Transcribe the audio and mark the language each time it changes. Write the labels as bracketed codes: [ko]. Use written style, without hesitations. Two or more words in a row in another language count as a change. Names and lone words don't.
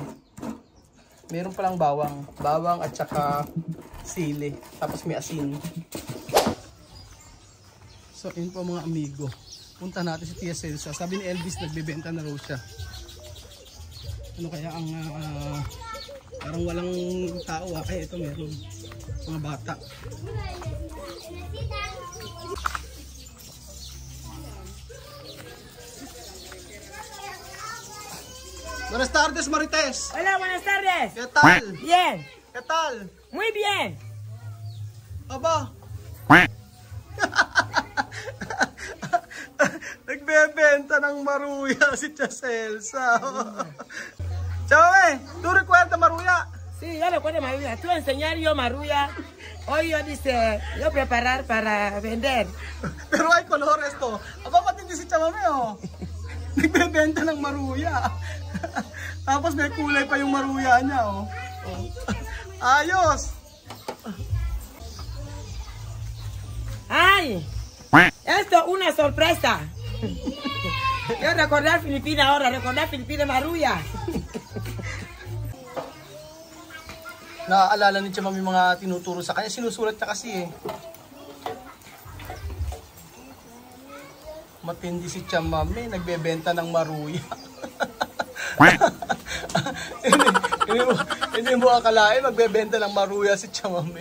[tl] Meron palang bawang at saka sili, tapos may asin. So yun po mga amigo, punta natin si Tia Celsa. Sabi ni Elvis nagbebenta na raw siya. Ano kaya ang parang walang tao ito meron mga bata. [es] Buenas tardes, Marites. Hola, buenas tardes. ¿Qué tal? Bien. ¿Qué tal? Muy bien. [tl] Aba. Nagbebenta ng maruya si Tia Celsa. [es] Chame, ¿tú recuerdas maruya? Sí, yo recuerdo maruya. Tú enseñar yo maruya. Hoy yo dice, yo preparar para vender. Pero hay color esto. [tl] Aba, pati si Chamame nagbebenta ng maruya. Tapos may kulay pa yung maruya niya Ayos. [es] ¡Ay! Esto es una sorpresa. Yo recordar Filipinas ahora, recordar Filipinas maruya. [tl] Naaalala ni Chamame mga tinuturo sa kanya. Sinusulat niya kasi Matindi si Chamame, nagbebenta ng maruya. Hindi mo akalain magbebenta ng maruya si Chamame.